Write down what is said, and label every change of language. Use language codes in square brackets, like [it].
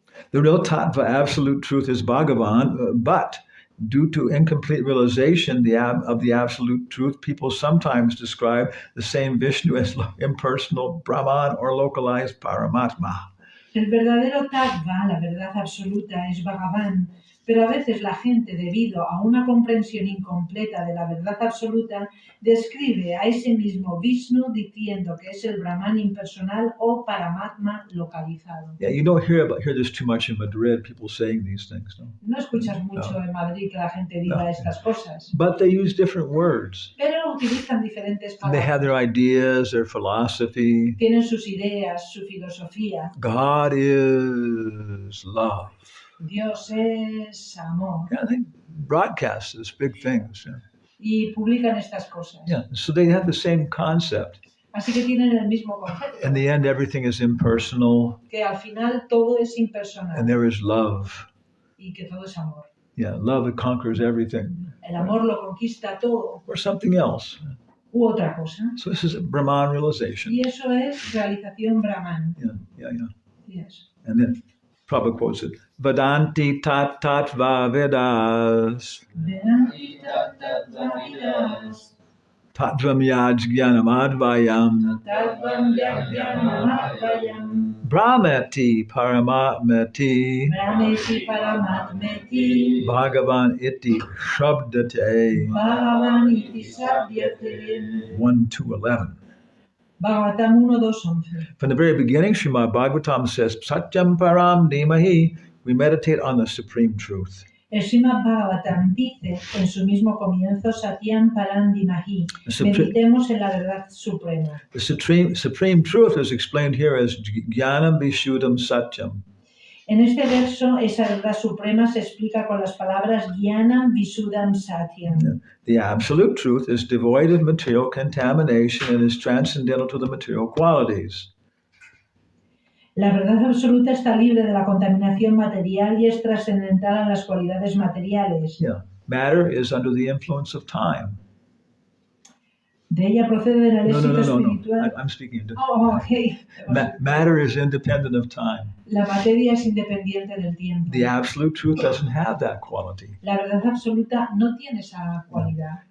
[en] The real tattva, absolute truth, is Bhagavan, but due to incomplete realization of the absolute truth, people sometimes describe the same Vishnu as impersonal Brahman or localized Paramatma. [es] El verdadero tattva, la verdad absoluta, es Bhagavan, Pero a veces la gente, debido a una comprensión incompleta de la verdad absoluta, describe a ese mismo Vishnu diciendo que es el Brahman impersonal o Paramatma localizado. [en] Yeah, you don't hear this too much in Madrid, people saying these things, no? [es] No escuchas mucho en Madrid que la gente diga estas cosas, [en] But they use different words. [es] pero utilizan diferentes [en] And they have their [es] palabras. [en] ideas, their philosophy. [es] Tienen sus ideas, su filosofía. [en] God is love. [es] Dios es amor. [en] Yeah, they broadcast these big things. Yeah. [es] Y publican estas cosas. [en] Yeah, so they have the same concept. [es] Así que tienen el mismo concepto. [en] In the end, everything is impersonal, [es] Que al final todo es [en] and [es] impersonal [en] there is love. [es] y que todo es amor. [en] Yeah, love that conquers everything, [es] El amor lo conquista todo [en] or something else. [es] u otra cosa. [en] So this is a Brahman realization. [es] Y eso es realización Brahman. [en] Yeah. Yes. And then Prabhupada quotes it: [sa] Vedanti tat tatva vedas Vedanti tattva vidas, tattvam yajnanam advayam tattvam yajnanam brahmati paramatmati Brahmeti paramatmeti, bhagavan iti shabdate. Bhagavan iti sabhyate. [en] 1:2:11. [es] Bhagavatam 1:2:11. [en] From the very beginning, Srimad Bhagavatam says, [sa] Satyam Param Dhimahi. [en] We meditate on the supreme truth. [es] El Srimad Bhagavatam dice en su mismo comienzo, [sa] Satyam Parandimahi, [es] meditemos en la verdad suprema. [en] The supreme truth is explained here as [sa] Jnanam Vishuddham Satyam. [es] En este verso, esa verdad suprema se explica con las palabras [sa] Jnanam Visuddham Satyam. [en] The absolute truth is devoid of material contamination and is transcendental to the material qualities. [es] La verdad absoluta está libre de la contaminación material y es trascendental a las cualidades materiales. [en] Yeah. Matter is under the influence of time. [es] De ella procede el éxito [en] No. [es] espiritual. [en] I'm speaking. Okay. Matter is independent of time. [es] La materia es independiente del tiempo. [en] The absolute truth doesn't have that quality. [es] La verdad absoluta no tiene esa cualidad.